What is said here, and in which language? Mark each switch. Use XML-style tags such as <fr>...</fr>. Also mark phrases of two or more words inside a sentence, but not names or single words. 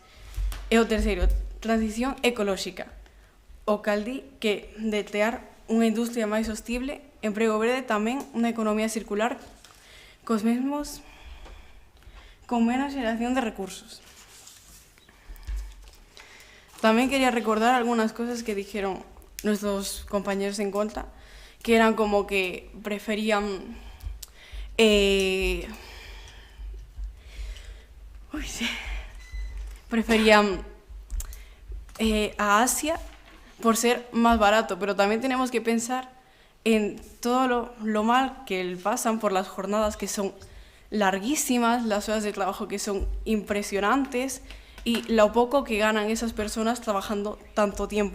<gl>E o terceiro, transición ecolóxica. O cal di que de crear unha industria máis sostible, emprego verde tamén unha economía circular con menos xeración de recursos. Tamén quería recordar algunhas</gl> <es>cosas que dijeron nuestros compañeros en contra, que eran como que preferían a Asia por ser más barato, pero también tenemos que pensar en todo lo mal que pasan por las jornadas que son larguísimas, las horas de trabajo que son impresionantes y lo poco que ganan esas personas trabajando tanto tiempo.</es>